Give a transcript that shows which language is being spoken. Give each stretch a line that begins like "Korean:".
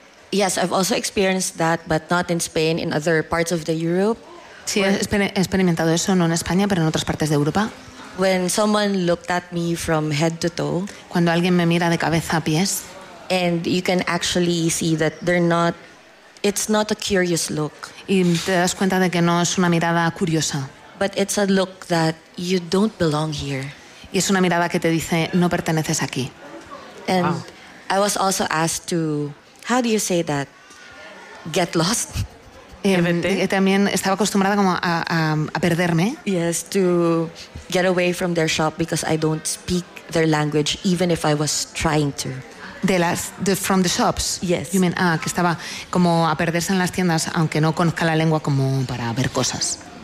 English: Yes, I've also experienced that, but not in Spain, in other parts of the Europe.
Spanish: Sí, he experimentado eso, no en España, pero en otras partes de Europa.
English: When someone looked at me from head to toe.
Spanish: Cuando alguien me mira de cabeza a pies.
English: And you can actually see that they're not. It's not a curious look.
Spanish: Y te das cuenta de que no es una mirada curiosa.
English: But it's a look that you don't belong here.
Spanish: Y es una mirada que te dice no perteneces aquí.
English: And wow. I was also asked to, how do you say that? Get lost.
Spanish: También estaba acostumbrada como a perderme.
English: Yes, to get away from their shop because I don't speak their language, even if I was trying to. From the shops. Yes. You mean
Spanish: que estaba como a perderse en las tiendas, aunque no conozca la lengua, como para ver cosas.